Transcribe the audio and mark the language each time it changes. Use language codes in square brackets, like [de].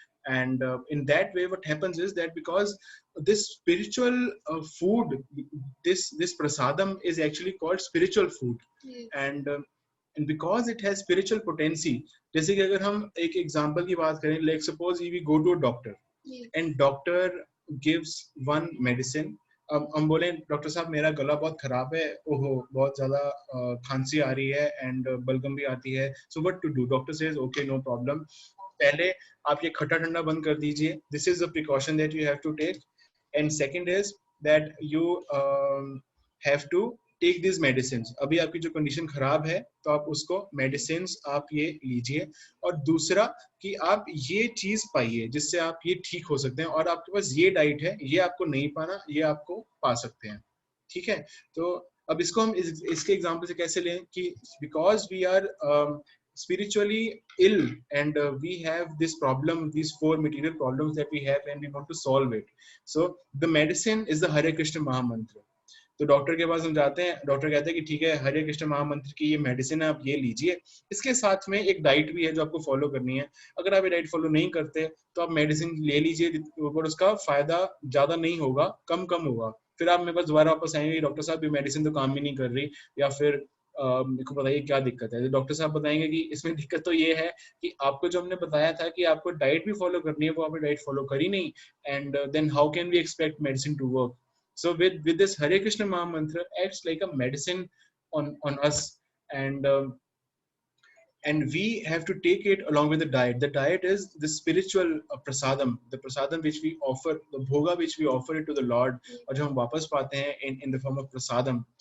[en] And in that way what happens is that because this spiritual food, this prasadam is actually called spiritual food. Yes. And because it has spiritual potency, [hi] जैसे कि अगर हम एक example की बात करें, [en] like suppose we go to a doctor, Yes. and doctor gives one medicine. [hi] अब हम बोले डॉक्टर साहब मेरा गला बहुत खराब है, ओहो बहुत ज्यादा खांसी आ रही है एंड बलगम भी आती है, [en] So what to do? Doctor says okay no problem, [hi] पहले आप ये खट्टा ठंडा बंद कर दीजिए, [en] This is the precaution that you have to take, and second is that you have to take this medicine. [hi] अभी आपकी जो कंडीशन खराब है तो आप उसको मेडिसिन आप ये लीजिए, और दूसरा कि आप ये चीज पाइए जिससे आप ये ठीक हो सकते हैं, और आपके पास ये डाइट है, ये आपको नहीं पाना, ये आपको पा सकते हैं। ठीक है, तो अब इसको हम इसके एग्जांपल से कैसे लें कि [en] Because we are spiritually ill and we have this problem, these 4 material problems that we have, and we want to solve it. So the medicine is the Hare Krishna Mahamantra. [hi] तो doctor के पास हम जाते हैं, doctor कहते हैं कि ठीक है हरे कृष्ण महामंत्र की ये मेडिसिन है, आप ये लीजिए, इसके साथ में एक डाइट भी है जो आपको फॉलो करनी है। अगर आप ये डाइट फॉलो नहीं करते तो आप मेडिसिन ले लीजिए पर उसका फायदा ज्यादा नहीं होगा, कम होगा, फिर आप मेरे पास दोबारा वापस आएंगे, डॉक्टर साहब ये मेडिसिन तो काम ही नहीं कर रही, या फिर मेरे को बताइए क्या दिक्कत है। तो डॉक्टर साहब बताएंगे कि इसमें दिक्कत तो ये है कि आपको जो हमने बताया था कि आपको डाइट भी फॉलो करनी है, वो आपने डाइट फॉलो करी नहीं, [en] And then how can we expect medicine to work? So with this Hare Krishna Maha Mantra acts like a medicine on us, and we have to take it along with the diet. The diet is the spiritual prasadam, the prasadam which we offer, the bhoga which we offer it to the Lord, [hi] और जो हम वापस पाते हैं [en] in the form of prasadam.